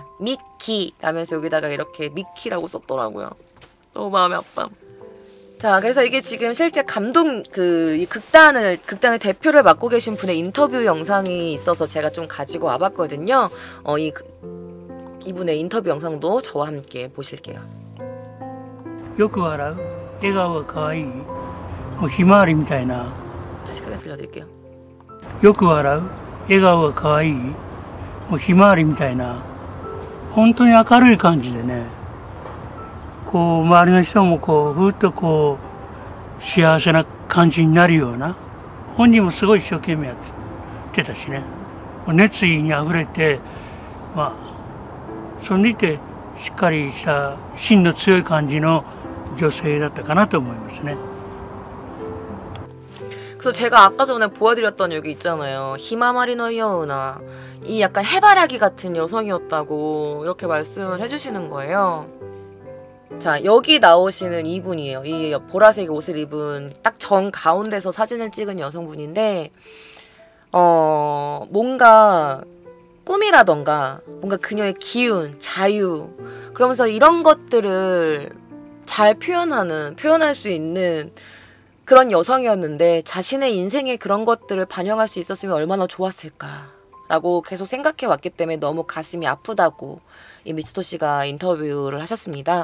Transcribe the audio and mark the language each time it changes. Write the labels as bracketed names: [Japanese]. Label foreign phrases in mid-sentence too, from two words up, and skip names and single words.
[Korean] 미키 라면서 여기다가 이렇게 미키라고 썼더라고요. 너무 마음이 아파. 자, 그래서 이게 지금 실제 이 극단의 대표를 맡고 계신 분의 인터뷰 영상이 있어서 제가 좀 가지고 와봤거든요. 이분의 인터뷰 영상도 저와 함께 보실게요. [Japanese] よく笑う笑顔が可愛いもうひまわりみたいな [Korean] 다시 크게 들려드릴게요. [Japanese] よく笑う笑顔が可愛いもうひまわりみたいな本当に明るい感じでね、こう周りの人もこうふっとこう幸せな感じになるような、本人もすごい一生懸命やってたしね、熱意にあふれて、まあそれにてしっかりした芯の強い感じの女性だったかなと思いますね。 [Korean] 그래서 제가 아까 전에 보여드렸던 여기 있잖아요. [Japanese] ひまわりのような, [Korean] 이 약간 해바라기 같은 여성이었다고 이렇게 말씀을 해주시는 거예요. 자, 여기 나오시는 이분이에요. 이 보라색 옷을 입은 딱 정 가운데서 사진을 찍은 여성분인데, 뭔가 꿈이라던가 뭔가 그녀의 기운, 자유, 그러면서 이런 것들을 잘 표현할 수 있는 그런 여성이었는데, 자신의 인생에 그런 것들을 반영할 수 있었으면 얼마나 좋았을까 라고 계속 생각해 왔기 때문에 너무 가슴이 아프다고 이 미츠토 씨가 인터뷰를 하셨습니다.